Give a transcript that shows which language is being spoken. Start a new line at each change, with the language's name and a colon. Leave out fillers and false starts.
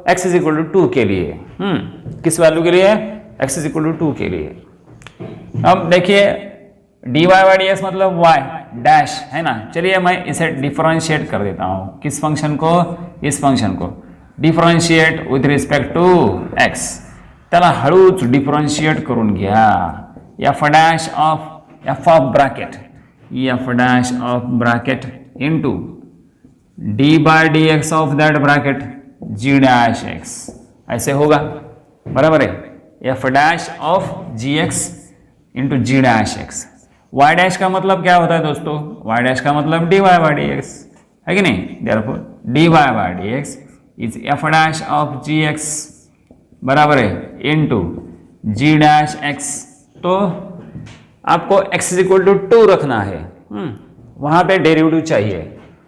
Hindi: x = 2 के लिए। किस वैल्यू के लिए? x = 2 के लिए। अब देखिए dy/dx मतलब y डैश है ना। चलिए मैं इसे डिफरेंशिएट कर देता हूं। किस फंक्शन को? इस फंक्शन को differentiate with respect to x।
Marathi: त्याला हळूच डिफरेंशिएट करून घ्या।
Hindi: f' of bracket into d/dx of that bracket g'(x) ऐसे होगा, बराबर है। f' of gx into g'(x)। y' का मतलब क्या होता है दोस्तों? y' का मतलब dy/dx है कि नहीं? therefore dy/dx is f' of gx बराबर है इंटू g'(x)। तो आपको x = 2 रखना है, वहां पे डेरिवेटिव चाहिए।